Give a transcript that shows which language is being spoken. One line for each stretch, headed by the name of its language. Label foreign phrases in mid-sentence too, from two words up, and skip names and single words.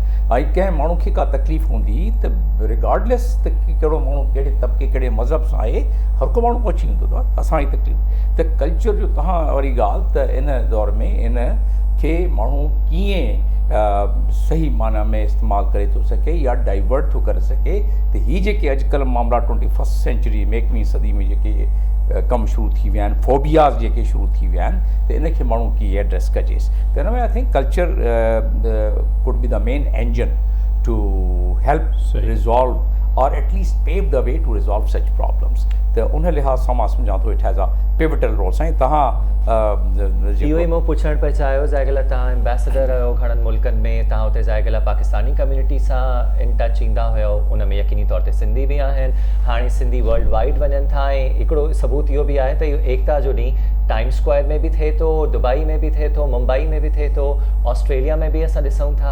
Sindhi: ऐं कंहिं माण्हू खे का तकलीफ़ हूंदी त रिगार्डलेस त कहिड़ो माण्हू कहिड़े तबिके कहिड़े मज़हब सां आहे, हर को माण्हू पहुची वेंदो आहे असांजी तकलीफ़. त कल्चर जो तव्हां वरी ॻाल्हि त इन दौर में इन खे माण्हू कीअं सही माना में इस्तेमालु करे थो सघे या डाइवर्ट थो करे सघे. त हीअ जेके अॼुकल्ह मामला 21वीं सेंचुरी में 21वीं सदी में जेके कम शुरू थी विया आहिनि, फोबियाज़ जेके शुरू थी विया आहिनि, त इनखे माण्हू कीअं एड्रेस कजेसि.
English: त हिन में I think culture could be the main engine to help resolve or at least pave the way to resolve such problems.
Sindhi: त उन लिहाज़ सां मां सम्झां थो
English: it has a pivotal role.
Sindhi: साईं तव्हां इहो ई मूं पुछणु पिया चाहियो, जाइगल तव्हां एम्बेसडर आहियो घणनि मुल्कनि में, तव्हां हुते जाइगल पाकिस्तानी कम्युनिटी सां
English: in touch
Sindhi: ईंदा हुयो, उन में यकीनी तौर ते सिंधी बि आहिनि. हाणे सिंधी
English: world wide
Sindhi: वञनि था ऐं हिकिड़ो सबूत इहो बि आहे त इहो एकता जो ॾींहुं टाइम्स स्क्वायर में बि थिए थो, दुबई में बि थिए थो, मुंबई में बि थिए थो, ऑस्ट्रेलिया में बि असां ॾिसूं था.